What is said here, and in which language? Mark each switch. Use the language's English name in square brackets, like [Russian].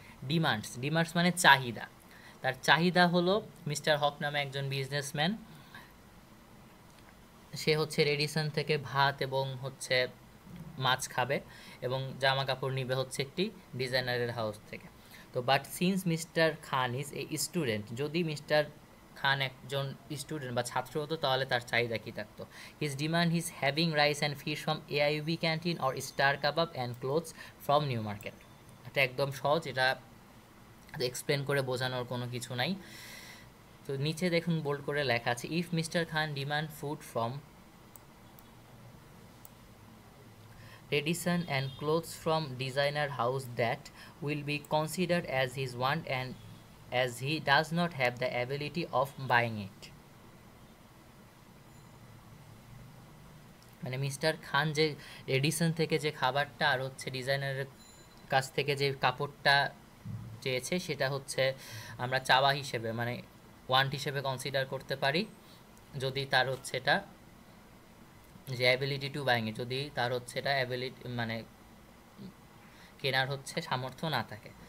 [Bangla] Demands, demands মানে চাহিদা। তার চাহিদা হলো মিস্টার হক নামে একজন বিজনেসম্যান, সে হচ্ছে রেডিসন থেকে ভাত এবং হচ্ছে মাছ খাবে এবং জামা কাপড় নিবে হচ্ছে একটি ডিজাইনারের হাউস থেকে। [English] তো but since mister Khan is a student, যদি [Bangla] মিস্টার খান একজন স্টুডেন্ট বা ছাত্র হতো তাহলে তার চাহিদা কী থাকতো? [English] His demand his having rice and fish from AIB canteen or Star Kabab and clothes from New Market. [Bangla] এটা একদম সহজ, এটা এক্সপ্লেন করে বোঝানোর কোনো কিছু নাই। তো নিচে দেখুন বোল্ড করে লেখা আছে, [English] If mister Khan demand food from Redison and clothes from designer house that will be considered as his want and as he does not have the ability of buying it. [Bangla] মানে mister খান যে Radisson থেকে যে খাবারটা আর হচ্ছে ডিজাইনারের কাছ থেকে যে কাপড়টা চেয়েছে সেটা হচ্ছে আমরা চাওয়া হিসেবে মানে ওয়ান্ট হিসেবে কনসিডার করতে পারি যদি তার হচ্ছে এটা যে [English] ability to buying, [Bangla] যদি তার হচ্ছে এটা অ্যাবিলিটি মানে কেনার হচ্ছে সামর্থ্য না থাকে।